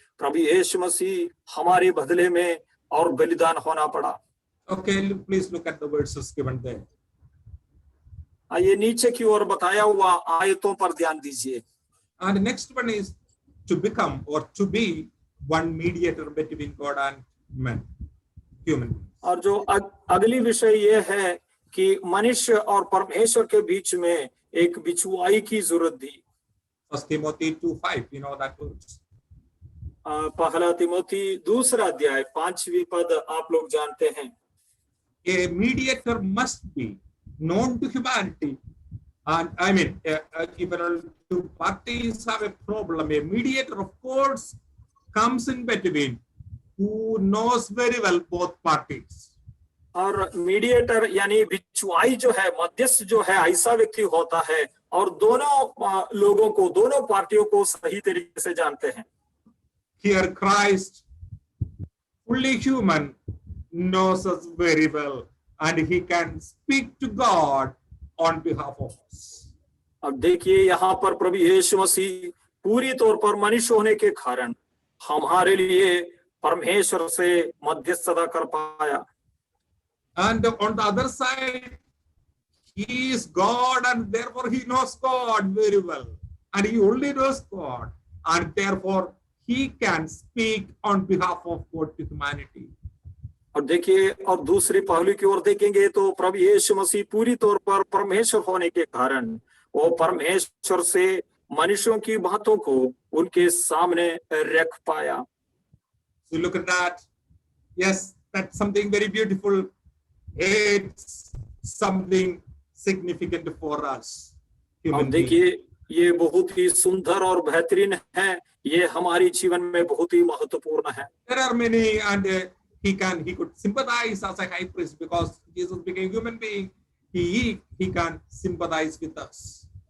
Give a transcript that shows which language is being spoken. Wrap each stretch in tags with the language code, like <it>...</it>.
<hi>प्रभु यीशु मसीह हमारे बदले में और बलिदान होना पड़ा।</hi> <en>Okay, please look at the verses given there.</en> <hi>आइए नीचे की ओर बताया हुआ आयतों पर ध्यान दीजिए।</hi> <en>And the next one is to become or to be one mediator between God and man, human beings.</en> <hi>और जो अगली विषय ये है कि मनुष्य और परमेश्वर के बीच में एक बिछुआई की जरूरत थी।</hi> <en>1 Timothy 2:5, you know that verse.</en> <hi>पहला तिमोथी 2 अध्याय 5वीं पद आप लोग जानते हैं।</hi> <en>A mediator must be known to humanity, and I mean, even two parties have a problem. A mediator, of course, comes in between, who knows very well both parties.</en> <hi>और mediator यानी बिचवाई जो है, मध्यस्थ जो है, ऐसा व्यक्ति होता है और दोनों लोगों को, दोनों पार्टियों को सही तरीके से जानते हैं।</hi> <en>Here Christ, fully human, knows us very well, and he can speak to God on behalf of us.</en> <hi>अब देखिए यहाँ पर प्रभु यीशु मसीह पूरी तौर पर मनुष्य होने के कारण हमारे लिए परमेश्वर से मध्यस्थता कर पाया।</hi> <en>And on the other side, he is God, and therefore he knows God very well, and he only knows God, and therefore he can speak on behalf of God to humanity.</en> <hi>और देखिए, और दूसरी पहलू की ओर देखेंगे तो प्रभु यीशु मसीह पूरी तौर पर परमेश्वर होने के कारण वो परमेश्वर से मनुष्यों की बातों को उनके सामने रख पाया।</hi> <en>So look at that. Yes, that's something very beautiful. It's something significant for us.</en> <hi>अब देखिए, ये बहुत ही सुंदर और बेहतरीन है, ये हमारी जीवन में बहुत ही महत्वपूर्ण है।</hi> <en>There are many, and he could sympathize as a high priest because Jesus became human being. He can sympathize with us.</en>